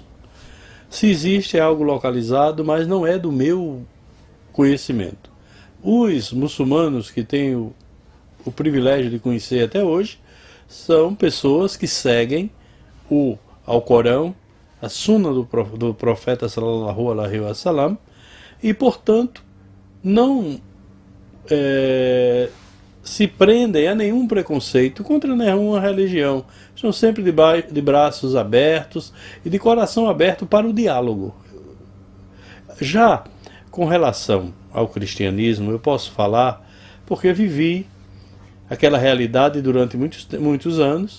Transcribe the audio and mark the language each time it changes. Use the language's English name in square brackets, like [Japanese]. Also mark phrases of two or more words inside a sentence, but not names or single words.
[Portuguese] Se existe, é algo localizado, mas não é do meu conhecimento. Os muçulmanos que tenho o privilégio de conhecer até hoje são pessoas que seguem o Alcorão, a Sunna do profeta [Arabic] صلى الله عليه وسلم, [Portuguese] e portanto não se prendem a nenhum preconceito contra nenhuma religião. Estão sempre de braços abertos e de coração aberto para o diálogo. Já com relação ao cristianismo, eu posso falar porque vivi aquela realidade durante muitos anos.